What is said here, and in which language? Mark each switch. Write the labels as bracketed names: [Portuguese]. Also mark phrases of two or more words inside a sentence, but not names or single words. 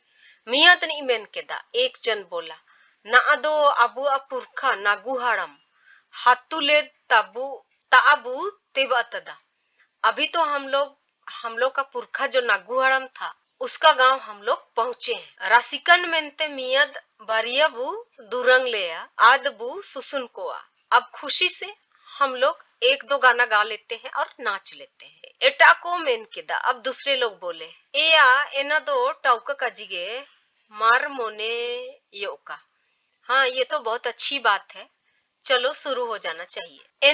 [Santali] मियाँ तनी मेन के दा। [Hindi] एक जन बोला, [Santali] ना अदो अबू अपुरखा नागू हाड़म हातुले तबू ताबू तेब अतदा। [Hindi] अभी तो हम लोग का पुरखा जो नागुहड़म था उसका गांव हम लोग पहुंचे हैं। [Santali] रासिकन मेनते मियद बारियाबू दुरंग लेया आदबू सुसुन कोआ। [Hindi] अब खुशी से हम लोग एक दो गाना गा लेते हैं और नाच लेते हैं। [Santali] एटा को मेन केदा। [Hindi] अब दूसरे लोग बोले, [Santali] एया एना दो टाउका काजिगे मार मोने योका। [Hindi] हाँ, ये तो बहुत अच्छी बात है, चलो शुरू हो जाना चाहिए।